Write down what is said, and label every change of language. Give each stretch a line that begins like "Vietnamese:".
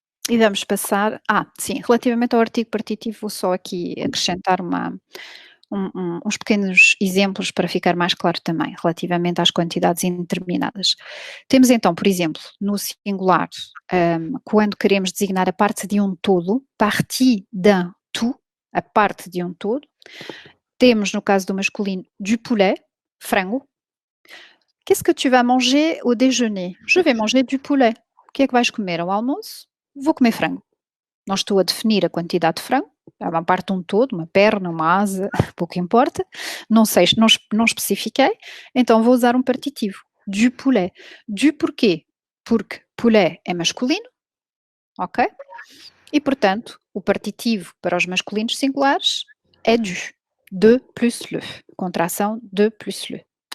Portuguese: E vamos passar, sim, relativamente ao artigo partitivo, vou só aqui acrescentar uns pequenos exemplos para ficar mais claro também, relativamente às quantidades indeterminadas. Temos então, por exemplo, no singular, quando queremos designar a parte de um todo,
French: partie d'un tout,
Portuguese: a parte de um todo. Temos, no caso do masculino, du poulet, frango.
French: Qu'est-ce que tu vas manger au déjeuner? Je vais manger du poulet.
Portuguese: O que é que vais comer ao almoço? Vou comer frango. Não estou a definir a quantidade de frango, é uma parte de um todo, uma perna, uma asa, pouco importa, não sei, não especifiquei, então vou usar um partitivo, du poulet. Du porquê? Porque poulet é masculino, ok? E portanto, o partitivo para os masculinos singulares é du, de plus le, contração de plus le.